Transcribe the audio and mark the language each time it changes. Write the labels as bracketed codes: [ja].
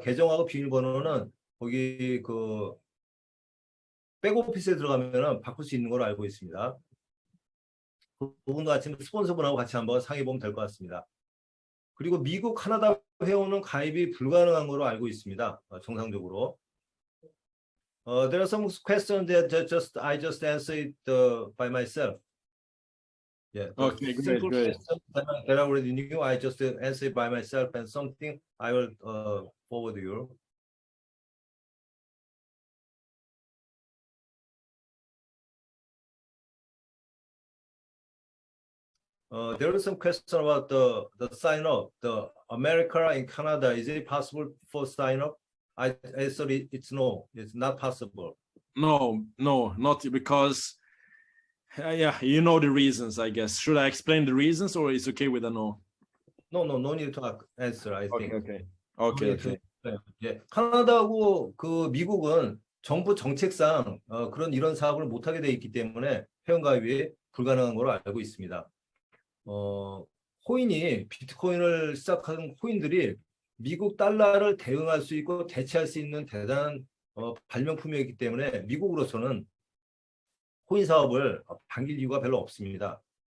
[ko] 계정하고 비밀번호는 거기 그 백오피스에 들어가면은 바꿀 수 있는 걸로 알고 있습니다. 그 부분도 같이 스폰서분하고 같이 한번 상의해 보면 될 것 같습니다. 그리고 미국, 카나다 회원은 가입이 불가능한 걸로 알고 있습니다. 정상적으로. [en] There are some questions that I just answered by myself. Yeah, the Okay, great, simple great. question that I already knew, I just answered by myself, and something I will forward you. There is some question about the sign up, the America and Canada. Is it possible for sign up? I thought it's no, it's not possible. No, not because, yeah, you know the reasons, I guess. Should I explain the reasons or is okay with a no? No need to answer, I think. Okay. [ko] 예, 카나다하고 그 미국은 정부 정책상 그런 이런 사업을 못하게 돼 있기 때문에 회원가입이 불가능한 걸로 알고 있습니다. 코인이 비트코인을 시작한 코인들이 미국 달러를 대응할 수 있고 대체할 수 있는 대단한 발명품이었기 때문에 미국으로서는 코인 사업을 당길 이유가 별로 없습니다.